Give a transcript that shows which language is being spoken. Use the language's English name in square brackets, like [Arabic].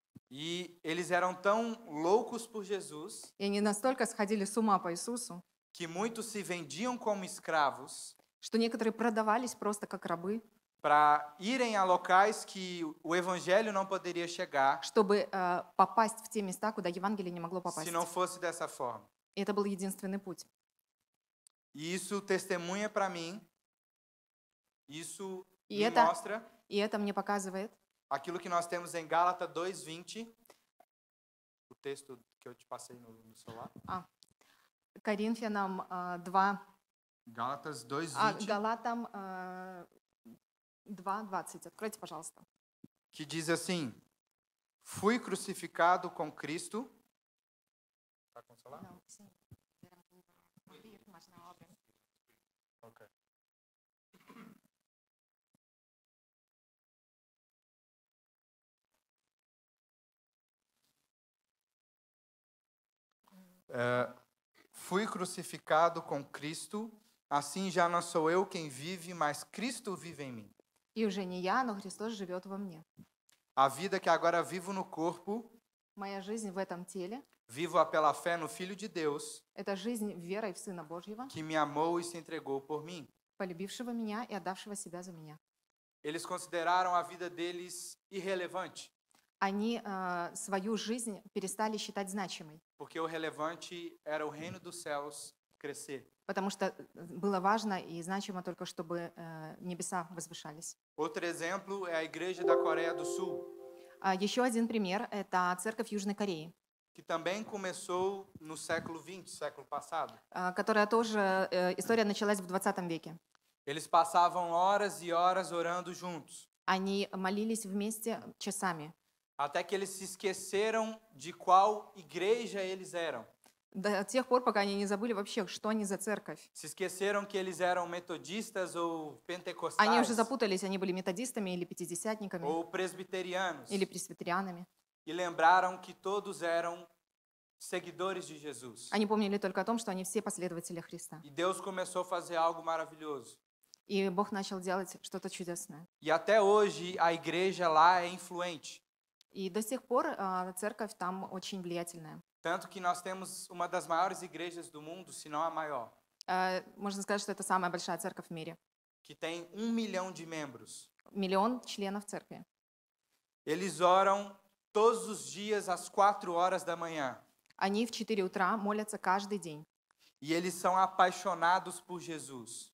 [Portuguese] E eles eram tão loucos por Jesus [Russian] И они настолько сходили с ума по Иисусу, [Portuguese] que muitos se vendiam como escravos [Russian] что некоторые продавались просто как рабы, [Portuguese] para irem a locais que o evangelho não poderia chegar [Russian] чтобы попасть в те места, куда Евангелие не могло попасть. [Portuguese] se não fosse dessa forma. [Russian] И это был единственный путь. [Portuguese] E isso testemunha para mim, isso E me mostra [Russian] И это мне показывает [Portuguese] aquilo que nós temos em Gálatas 2:20, o texto que eu te passei no celular. [Russian] Коринфянам 2, [Portuguese] Gálatas 2:20, [Russian] Галатам 2:20. Откройте, пожалуйста. [Portuguese] que diz assim: Fui crucificado com Cristo. Tá com o celular? Não, sim. Mas na obra. Ok. Fui crucificado com Cristo, assim já não sou eu quem vive, mas Cristo vive em mim. [Russian] И уже не я, но Христос живет во мне. [Portuguese] A vida que agora vivo no corpo, [Russian] Моя жизнь в этом теле [Portuguese] vivo-a pela fé no Filho de Deus, [Russian] — это жизнь верой в Сына Божьего, [Portuguese] que me amou e se entregou por mim. [Russian] полюбившего меня и отдавшего себя за меня. [Portuguese] Eles consideraram a vida deles irrelevante, [Russian] Они свою жизнь перестали считать значимой, [Portuguese] porque o relevante era o reino dos céus crescer. [Russian] потому что было важно и значимо только, чтобы небеса возвышались. [Portuguese] Outro exemplo é a igreja da Coreia do Sul, [Russian] Еще один пример — это церковь Южной Кореи, [Portuguese] que também começou no século XX, século passado. [Russian] которая тоже, история началась в 20 веке. [Portuguese] Eles passavam horas e horas orando juntos, [Russian] Они молились вместе часами, [Portuguese] até que eles se esqueceram de qual igreja eles eram. [Russian] до тех пор, пока они не забыли вообще, что они за церковь. [Portuguese] Se esqueceram que eles eram metodistas ou [Russian] Они уже [Portuguese] pentecostais [Russian] запутались, они были методистами или пятидесятниками, [Portuguese] ou presbiterianos [Russian] или пресвитерианами. [Portuguese] e lembraram que todos eram seguidores de Jesus. [Russian] Они помнили только о том, что они все последователи Христа. [Portuguese] E Deus começou a fazer algo maravilhoso. [Russian] И Бог начал делать что-то чудесное. [Portuguese] E até hoje a igreja lá é influente. [Russian] И до сих пор церковь там очень влиятельная. [Portuguese] Tanto que nós temos uma das maiores igrejas do mundo, se não a maior, [Russian] Можно сказать, что это самая большая церковь в мире. [Portuguese] que tem 1 milhão de membros. [Russian] 1 миллион членов церкви. [Portuguese] Eles oram todos os dias às 4 horas da manhã. [Russian] Они в 4 утра молятся каждый день. [Portuguese] E eles são apaixonados por Jesus.